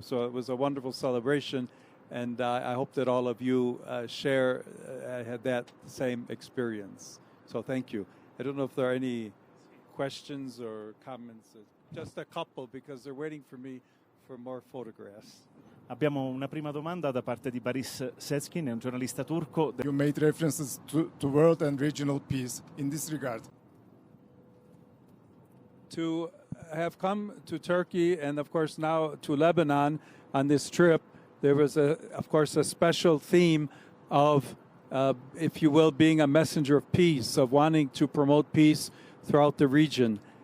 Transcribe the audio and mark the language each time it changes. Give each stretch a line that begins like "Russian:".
English: So it was a wonderful celebration, and I hope that all of you had that same experience. So thank you. I don't know if there are any questions or comments. Just a couple, because they're waiting for me for more photographs.
Italian: Abbiamo una prima domanda da parte di Baris Sezkin, è un giornalista turco.
English: You made references to world and regional peace in this regard. To have come to Turkey and, of course, now to Lebanon on this trip, there was, of course, a special theme of, if you will, being a messenger of peace, of wanting to promote peace throughout the region.